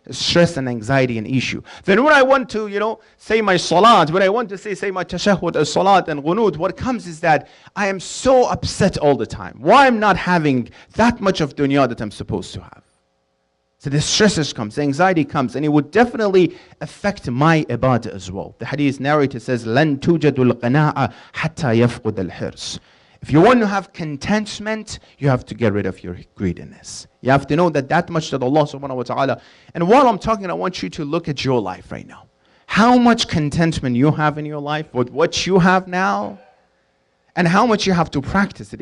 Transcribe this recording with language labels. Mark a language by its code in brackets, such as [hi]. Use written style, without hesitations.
[en] Stress and anxiety and issue. Then when I want to, say my salat, when I want to say my tashahhud, salat and ghunut, what comes is that I am so upset all the time. Why I'm not having that much of dunya that I'm supposed to have. So the stresses comes, the anxiety comes, and it would definitely affect my ibadah as well. The hadith narrator says, [ar] لَن تُوجَدُ الْقَنَاعَ حَتَّى يَفْقُدَ الْحِرْصِ. [en] If you want to have contentment, you have to get rid of your greediness. You have to know that much that Allah subhanahu wa ta'ala. And while I'm talking, I want you to look at your life right now. How much contentment you have in your life with what you have now, and how much you have to practice it.